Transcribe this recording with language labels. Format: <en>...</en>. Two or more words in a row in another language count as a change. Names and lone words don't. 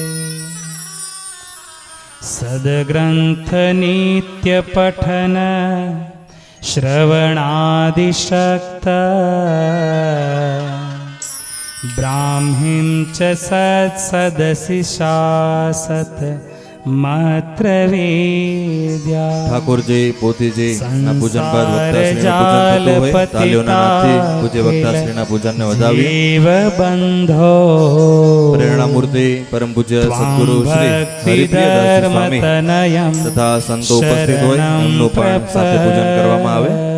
<sa>सद्ग्रन्थनित्यपठन श्रवणादिशक्त ब्राह्मीं च सदसि शासत मात्र वेद्या।</sa> <gu>ઠાકોરજી પોતીજી ના પૂજન બાદ વક્તાશ્રીનું પૂજન થતું હોય. તાલીઓના નાદથી પૂજ્ય વક્તાશ્રીના પૂજનને વધાવી બંધો પ્રેરણામૂર્તિ પરમ પૂજ્ય સદગુરુ શ્રી હરિપ્રિયદાસજી સ્વામી તથા સંતો ઉપસ્થિત હોય એમનું પણ સાથે પૂજન કરવામાં આવે.</gu>